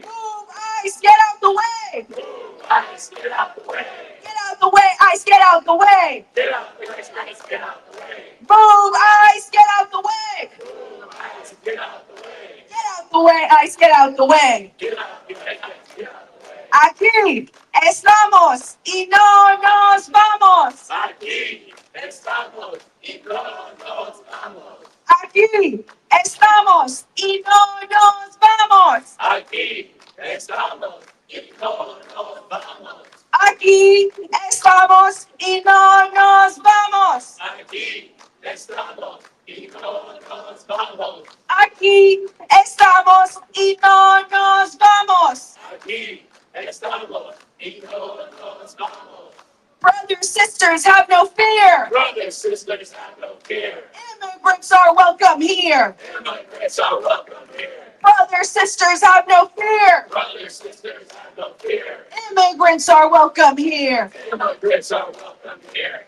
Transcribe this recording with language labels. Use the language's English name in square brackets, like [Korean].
[English] Move ICE, get out the way. Move ICE, get out the way. Get out the way, ICE, get out the way. Get out the way, ICE, get out the way. Move ICE, get out the way. Move ICE, get out the way. Get out the way, ICE, get out the way. Get out the way, ICE, get out the way. [Spanish] Aquí estamos y no nos vamos. Aquí estamos y no nos vamos. Aquí estamos y no nos vamos. Aquí estamos y no nos vamos. Aquí estamos y no nos vamos. Aquí estamos y no nos vamos. Aquí estamos y no nos vamos. Aquí estamos y no nos vamos. [English] Brothers, sisters, have no fear. Brothers, sisters, have no fear. Immigrants are welcome here. Immigrants are welcome here. Brothers, sisters, have no fear. Brothers, sisters, have no fear. Immigrants are welcome here. Immigrants are welcome here.